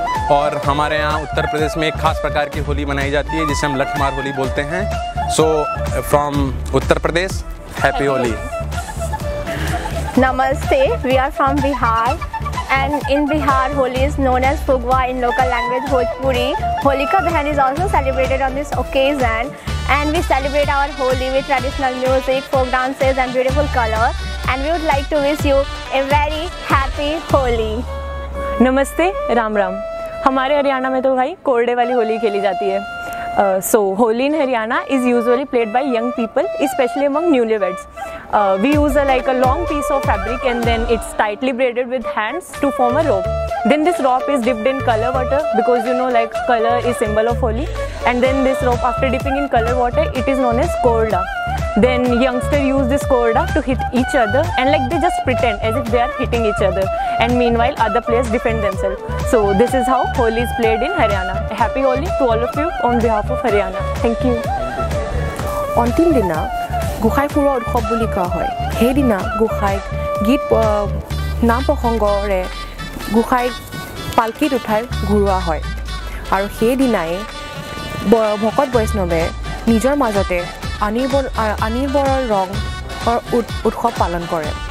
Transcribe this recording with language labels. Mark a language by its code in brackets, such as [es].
[hi] और हमारे यहाँ उत्तर प्रदेश में एक खास प्रकार की होली मनाई जाती है जिसे हम लठमार होली बोलते हैं. [en] So from Uttar Pradesh, happy Holi. Namaste, we are from Bihar and in Bihar, Holi is known as Phugwa in local language Bhojpuri. Holika Dahan is also celebrated on this occasion, and we celebrate our Holi with traditional music, folk dances and beautiful color, and we would like to wish you a very happy Holi. [hi] नमस्ते, राम राम। हमारे हरियाणा में तो भाई कोरडे वाली होली खेली जाती है। [en] So Holi in Haryana is usually played by young people, especially among newlyweds. We use like a long piece of fabric and then it's tightly braided with hands to form a rope. Then this rope is dipped in color water because you know like color is symbol of Holi. And then this rope, after dipping in color water, it is known as korda. Then youngsters use this korda to hit each other and like they just pretend as if they are hitting each other. And meanwhile other players defend themselves. So this is how Holi is played in Haryana. A happy Holi to all of you on behalf of Haryana. Thank you. [as] অন্তিম দিনা গোসাই ফুৰোৱা উৎসৱ বুলি কোৱা হয়। সেইদিনা গোসাইক গীত নাম প্ৰসংগৰে গোসাইক পালকিত উঠাই ঘূৰোৱা হয় আৰু সেইদিনাই ভকত বৈষ্ণৱে নিজৰ মাজতে আনিৰবৰৰ ৰঙৰ উৎসৱ পালন কৰে।